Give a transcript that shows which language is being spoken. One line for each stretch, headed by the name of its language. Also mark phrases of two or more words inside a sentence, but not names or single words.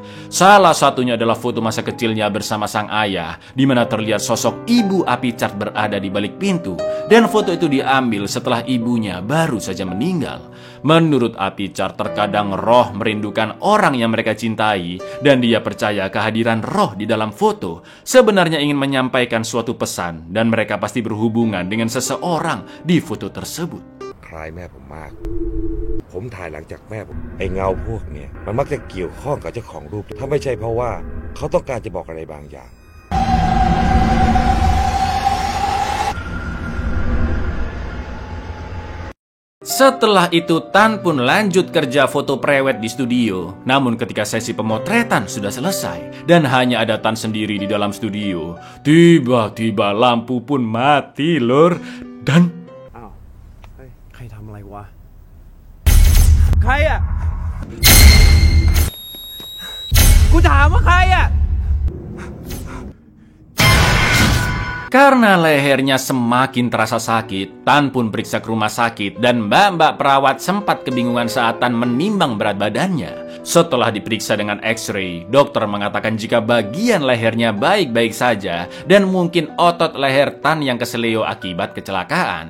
Indonesian: Salah satunya adalah foto masa kecilnya bersama sang ayah, di mana terlihat sosok ibu Api Chart berada di balik pintu, dan foto itu diambil setelah ibunya baru saja meninggal. Menurut Api Chart, terkadang roh merindukan orang yang mereka cintai, dan dia percaya kehadiran roh di dalam foto sebenarnya ingin menyampaikan suatu pesan, dan mereka pasti berhubungan dengan seseorang di foto tersebut.
Thai: คล้ายแม่ผมมาก ผมถ่ายหลังจากแม่ผมไอ้เงาพวกเนี้ยมันมักจะเกี่ยวข้องกับเจ้าของรูปถ้าไม่ใช่เพราะว่าเขาต้องการจะบอกอะไรบางอย่าง
Indonesian: Setelah itu Tan pun lanjut kerja foto prewed di studio. Namun ketika sesi pemotretan sudah selesai dan hanya ada Tan sendiri di dalam studio, tiba-tiba lampu pun mati lur. Dan
Thai: ใครทำอะไรวะ ใครอ่ะ กูถามว่าใครอ่ะ
Indonesian: karena lehernya semakin terasa sakit, Tan pun periksa ke rumah sakit dan mbak-mbak perawat sempat kebingungan saat Tan menimbang berat badannya. Setelah diperiksa dengan X-ray, dokter mengatakan jika bagian lehernya baik-baik saja dan mungkin otot leher Tan yang keseleo akibat kecelakaan.